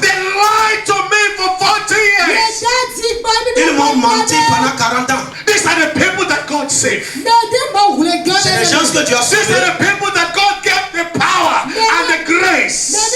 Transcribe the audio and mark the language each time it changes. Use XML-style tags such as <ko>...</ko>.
<en>They lied to me for 40 years.</en> <fr>Ils m'ont menti pendant 40 ans.</fr> <en>These are the people that God saved.</en> <fr>C'est les gens que Dieu a</fr> <en>These</en> <fr>sauvés.</fr> <en>are the people that God gave the power and the grace.</en>